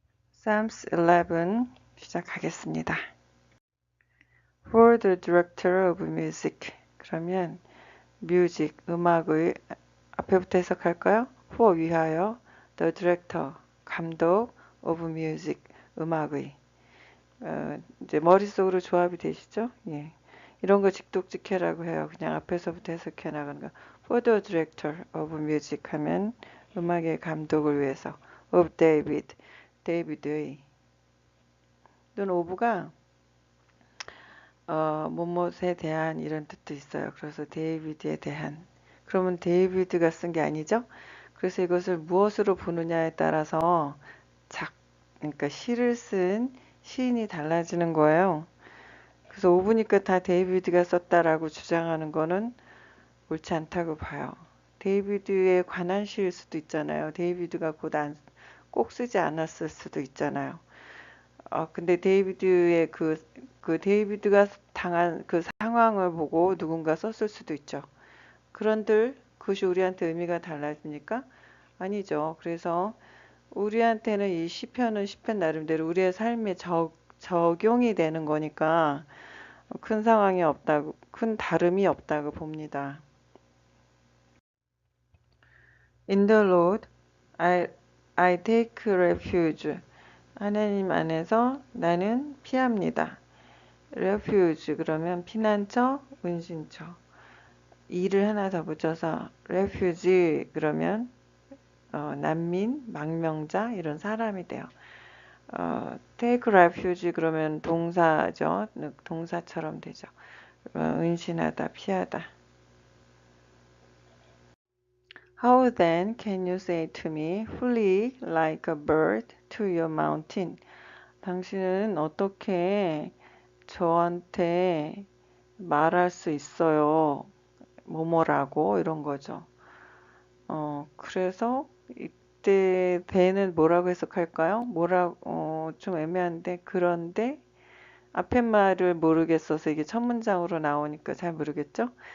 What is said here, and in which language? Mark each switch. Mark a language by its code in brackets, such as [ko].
[ko] Psalms 11 시작하겠습니다. [en] For the director of music. [ko] 그러면 music, 음악의 앞에부터 해석할까요? [en] For 위하여, the director, 감독, of music, 음악의. [ko] 이제 머릿속으로 조합이 되시죠? 예. 이런 거 직독직해라고 해요. 그냥 앞에서부터 해석해 나가는 거. [en] For the director of music [ko] 하면 음악의 감독을 위해서. [en] of David, [ko] 데이비드의. 또는 of가 뭐뭐에 대한 이런 뜻도 있어요. 그래서 데이비드에 대한. 그러면 데이비드가 쓴 게 아니죠? 그래서 이것을 무엇으로 보느냐에 따라서 그러니까 시를 쓴 시인이 달라지는 거예요. 그래서 오브니까 다 데이비드가 썼다라고 주장하는 거는 옳지 않다고 봐요. 데이비드에 관한 시일 수도 있잖아요. 데이비드가 꼭 쓰지 않았을 수도 있잖아요. 근데 데이비드의 그 데이비드가 당한 그 상황을 보고 누군가 썼을 수도 있죠. 그런들 그것이 우리한테 의미가 달라집니까? 아니죠. 그래서 우리한테는 이 시편은 시편 나름대로 우리의 삶에 적용이 되는 거니까 큰 상황이 없다고, 큰 다름이 없다고 봅니다. [en] In the Lord, I take refuge. [ko] 하나님 안에서 나는 피합니다. refuge 그러면 피난처, 은신처. 이를 하나 더 붙여서 refugee 그러면 난민, 망명자 이런 사람이 돼요. take refuge 그러면 동사죠. 동사처럼 되죠. 은신하다, 피하다. [en] How then can you say to me, flee like a bird to your mountain? [ko] 당신은 어떻게 저한테 말할 수 있어요? 뭐뭐라고 이런 거죠. 그래서 이때 대는 뭐라고 해석할까요? 좀 애매한데 그런데 앞에 말을 모르겠어서 이게 첫 문장으로 나오니까 잘 모르겠죠?